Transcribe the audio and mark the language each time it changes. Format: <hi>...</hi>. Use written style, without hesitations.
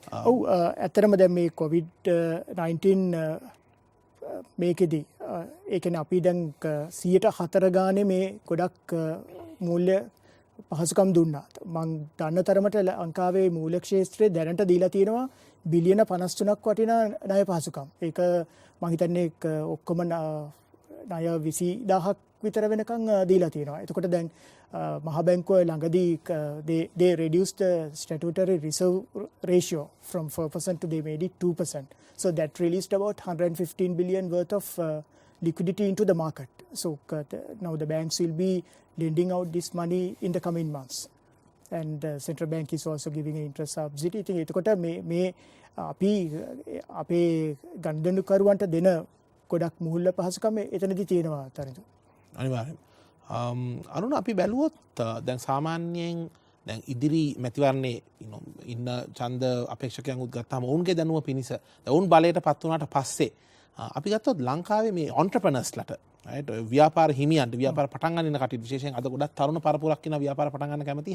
<si>ඔව් ඇත්තටම දැන් මේ COVID-19 මේකෙදී ඒ කියන්නේ අපි දැන් 104 ගානේ මේ ගොඩක් මූල්‍ය පහසුකම් දුන්නා. මම දන්න තරමට ලංකාවේ මූල්‍ය ක්ෂේත්‍රයේ දැනට දීලා තියෙනවා බිලියන 53ක් වටිනා ණය පහසුකම්. ඒක මම හිතන්නේ ඔක්කොම ණය 20000ක් විතර වෙනකන් දීලා තියෙනවා. එතකොට දැන් මහ බැංකුව ළඟදී</si> <en>they reduced the statutory reserve ratio from 4% to they made it 2%. So that released about 115 billion worth of liquidity into the market. So now the banks will be lending out this money in the coming months. And the central bank is also giving an interest subsidy.</en> <si>ඉතින් එතකොට මේ අපි අපේ ගනුදෙනුකරුවන්ට දෙන ගොඩක් මුහුල්ල පහසුකම් එතනදී තියෙනවා තරඳු. අනිවාර්යයෙන්. අරුණ අපි බැලුවොත් දැන් සාමාන්‍යයෙන් දැන් ඉදිරි මැතිවරණේ ඉන්න ඡන්ද අපේක්ෂකයන් උත් ගත්තාම ඔවුන්ගේ දැනුම පිණිස ඔවුන් බලයට පත් වුණාට පස්සේ අපි ගත්තොත් ලංකාවේ මේ ඔන්ටර්ප්‍රනර්ස්ලට ව්‍යාපාර හිමියන්ට ව්‍යාපාර පටන් ගන්න කටයුතු විශේෂයෙන් අද ගොඩක් තරුණ පරපුරක් ඉන්න ව්‍යාපාර පටන් ගන්න කැමති.</si>